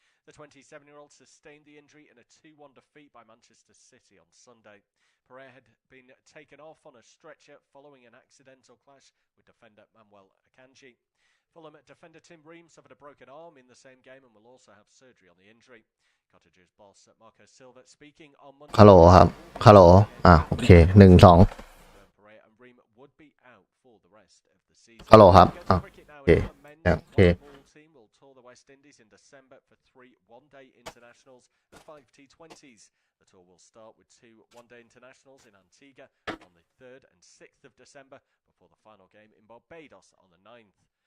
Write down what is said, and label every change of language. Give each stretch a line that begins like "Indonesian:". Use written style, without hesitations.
English: The 27-year-old sustained the injury in a 2-1 defeat by Manchester City on Sunday. Pereira had been taken off on a stretcher following an accidental clash with defender Manuel Akanji. Fulham defender Tim Ream suffered a broken arm in the same game and will also have surgery on the injury. Cottagers boss Marco Silva speaking on Monday.
Thai: ฮัลโหลครับฮัลโหลโอเค1 2ฮัลโหลครับโอเคโอเค
English: West Indies in December for 3 one-day internationals and 5 T20s. The tour will start with 2 one-day internationals in Antigua on the 3rd and 6th of December before the final game in Barbados on the 9th.